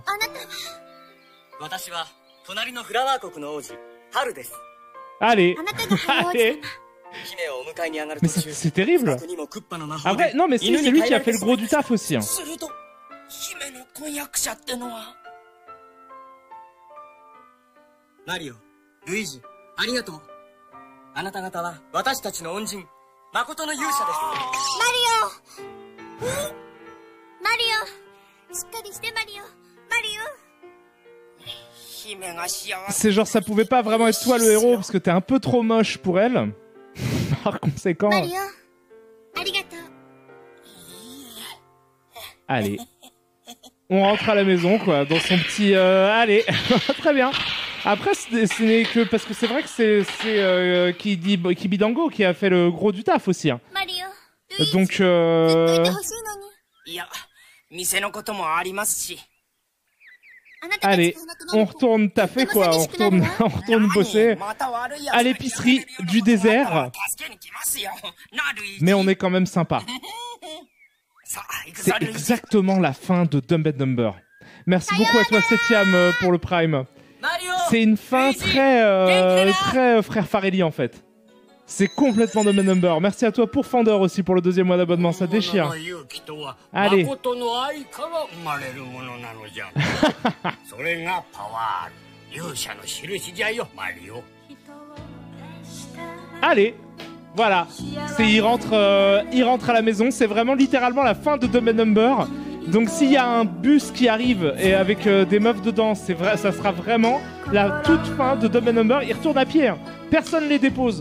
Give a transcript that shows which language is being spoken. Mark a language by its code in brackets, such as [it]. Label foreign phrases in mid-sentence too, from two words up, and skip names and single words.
[ja] あなたは私は隣のフラワー国の王子ハルです。 [fr] Allez, [ja] あなたがハロー王子 [fr] allez. [ja] 様。姫をお迎えに上がる [fr] Mais [ja] 途 [fr] c'est [ja] 中 [fr] c'est terrible. [ja] 近くにもクッパの魔法 [fr] Après, [ja] で [fr] non, mais si, [ja] 犬 [fr] c'est [ja] に [fr] lui [ja] 変 [fr] qui [ja] え [fr] a [ja] られ [fr] fait [ja] て [fr] le gros du taf aussi. Hein. [ja] すると、姫の婚約者ってのは。マリオ、ルイージ、ありがとう。あなた方は私たちの恩人、誠の勇者です。マリオマリオしっかりしてマリオマリ姫が幸せ。 [fr] C'est genre, ça pouvait pas vraiment être toi le héros parce que t'es un peu trop moche pour elle. Par conséquent. [ja] オマリオありがとう。 [fr] Allez. On rentre à la maison, quoi, dans son petit... allez, très bien. Après, ce n'est que... Parce que c'est vrai que c'est Kibidango qui a fait le gros du taf aussi. Hein. マリオルイージ Donc, [ja] ずっといてほしいのに。いや、店のこともありますし。あなたたち [fr] allez, [ja] がいなくなる [fr] on [ja] と [fr] retourne taffer, quoi. On retourne, on retourne bosser [ja] また悪いやつが [fr] à l'épicerie du désert. [ja] 助けに来ますよ。なルイージ [fr] Mais on est quand même sympa. [ja] さあ、行く [fr] C'est [ja] ぞルイージ。 [fr] exactement la fin de Dumb and Dumber. Merci beaucoup à toi, Septième, pour le Prime. マリオ C'est une fin très frère Farelli en fait. C'est complètement Dumb and Dumber. Merci à toi pour Fender aussi pour le 2e mois d'abonnement, ça déchire. Allez. [ja] 誠の愛から生まれるものなのじゃ。それがパワール。勇者の印じゃよマリオ。 [fr] Allez, voilà. Il rentre à la maison. C'est vraiment littéralement la fin de Dumb and Number. Donc s'il y a un bus qui arrive et avec des meufs dedans, c'est vrai, ça sera vraiment la toute fin de Dumb and Number. Ils retournent à pied. Hein. Personne les dépose.